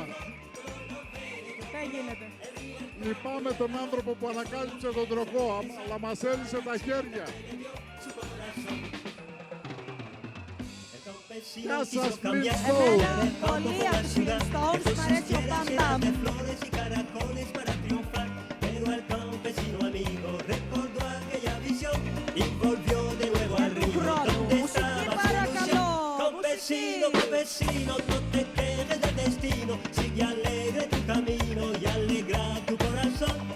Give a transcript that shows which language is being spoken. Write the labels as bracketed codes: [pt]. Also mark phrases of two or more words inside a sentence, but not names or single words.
[el] Δεν γίνεται. Λυπάμαι τον άνθρωπο που ανακάλυψε τον τροχό, αλλά μας έλυσε τα χέρια. Γεια σας, Flintstones! Εμένα πολύ από τους Flintstones μ' αρέσει ο Μπαμ Μπαμ. [es] Pero al campesino amigo recordó aquella visión y volvió de nuevo al río donde estaba su ilusión. Campesino, campesino, no te quedes del destino, sigue alegre tu camino y alegra tu corazón.